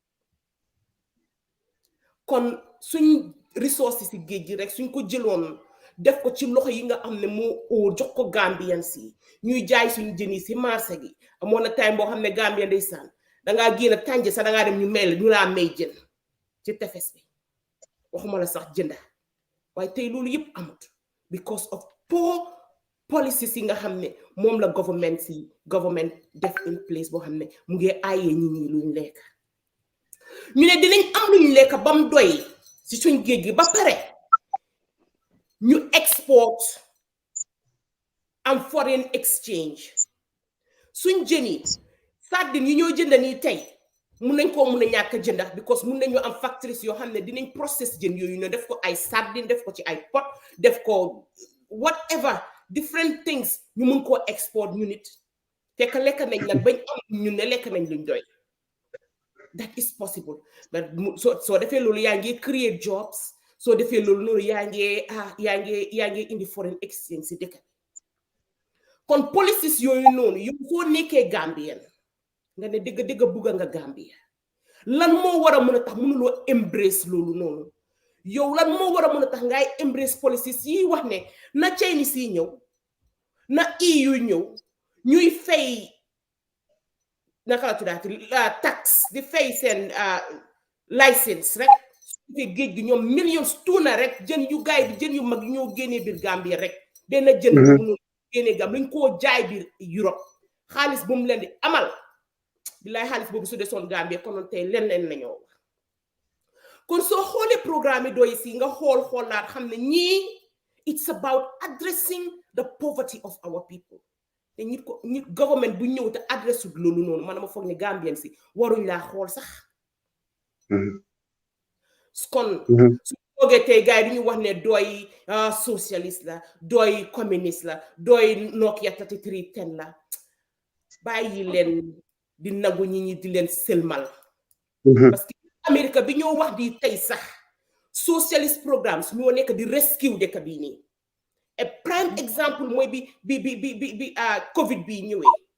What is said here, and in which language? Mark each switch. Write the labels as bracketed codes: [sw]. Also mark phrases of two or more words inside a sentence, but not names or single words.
[wo] kon suñ ressources si géej gi rek suñ ko jëloon def ko ci loxo yi nga am ne moo jox ko Gambien si ñuy jaay suñu jën yi si marché gi amoon na time boo xam ne Gambien ndeysaan dangaa génn tànje sax dangaa dem ñu laa may jën ci tefes bi waxuma la sax jënda waaye tey loolu yëpp amut [en] because of poor policies [wo] yi nga xam ne moom la government def [en] in place [wo] boo xam ne mu ngi aayee ñi ñi luñ lekk ñu ne dinañ am luñ lekk ba mu doy si suñ géej gi ba pare ñu export am [en] foreign exchange [wo] suñ jën yi sardine yi ñoo jënda nii tey mun nañ koo mun a ñàkk jënda because mun nañu am factories yoo xam ne dinañ process jën yooyu ne def ko ay sardine def ko ci ay pot def ko [en] whatever different things [wo] ñu mun koo export ñu nit fekk lekk nañ nag bañ am ñun ne lekk nañ luñ doy [en] that is possible [wo] but soo defee loolu yaa ngi [en] create jobs [wo] soo defee loolu noonu yaa ngi indi [en] foreign exchange [wo] si dëkk kon policies yooyu noonu yow soo nekkee Gambien nga ne dëgg bugga nga Gambia lan moo war a mën a tax mënuloo embrace loolu noonu yow lan moo war a mën a tax ngay [en] embrace policies [wo] yi wax ne na Chinese yi ñëw na EU ñëw ñuy fay naka la tuddaati tax di fay seen license rek su fekkee géej gi ñoom millions tuuna rek jën yu gaay bi jën yu mag ñoo génnee biir Gambia rek benn jën bu génnee Gambia lañ koo jaay biir Europe xaalis bu mu leen di amal billaay xaalis boobu su desoon Gambia konoon tey leen la ñoo wax kon soo xoolee programme yi doy si nga xoolaat xam ne ñii [en] it's about addressing the poverty of our people [wo] te nit government bu ñëw te adresse loolu noonu man ma foog ne Gambien si waruñ laa xool sax kon su toogee tey gars yi du ñu wax ne dooy socialiste la dooy communiste la dooy Nokia 3310 la bàyyi leen di nangu ñi di leen sëlmal [fr] parce que [wo] Amérique bi ñoo wax di tey sax [en] socialist programmes [wo] ñoo nekk di rescue dëkk bii nii a prime exemple mooy bi Covid bi ñëwee